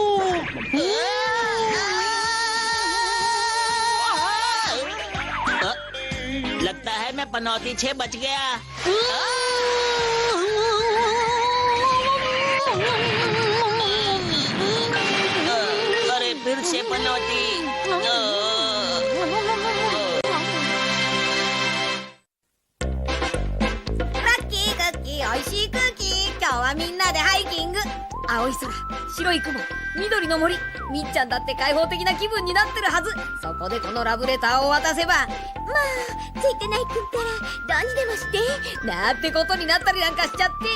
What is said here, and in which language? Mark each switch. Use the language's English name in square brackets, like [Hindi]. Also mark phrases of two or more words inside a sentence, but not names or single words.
[Hindi] लगता है मैं पनौती 6 बच गया। अरे फिर से पनौती। [Japanese] ラッキークッキー、おいしい空気。今日はみんなでハイキング。青い空、白い雲、緑の森。みっちゃんだって開放的な気分になってるはず。そこでこのラブレターを渡せば、まあついてないくったらどうにでもしてなんてことになったりなんかしちゃって。